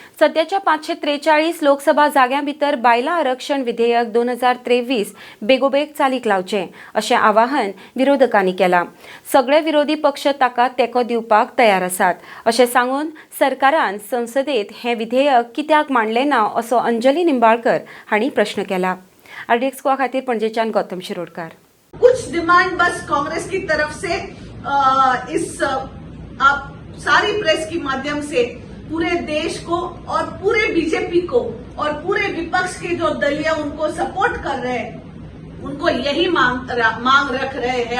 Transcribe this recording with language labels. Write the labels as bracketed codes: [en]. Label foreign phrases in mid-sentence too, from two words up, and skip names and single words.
[kok] सध्याच्या 543 लोकसभा जाग्यां भितर बायलां आरक्षण विधेयक 2023 बेगोबेग चालीक लावचें अशें आवाहन विरोधकांनी केलां। सगळे विरोधी पक्ष ताका तेंको दिवपाक तयार आसात अशें सांगून सरकारान संसदेत हें विधेयक कित्याक मांडलें ना असो अंजली निंबाळकर हांणी प्रश्न केला। आरडीएक्स गोवा खातीर पणजेच्यान गौतम शिरोडकार। [hi] कुछ डिमांड बस कांग्रेस की तरफ से आप सारी प्रेस के माध्यम से पूरे देश को और पूरे बीजेपी को और पूरे विपक्ष के जो दलीय उनको सपोर्ट कर रहे हैं, उनको यही मांग रख रहे हैं।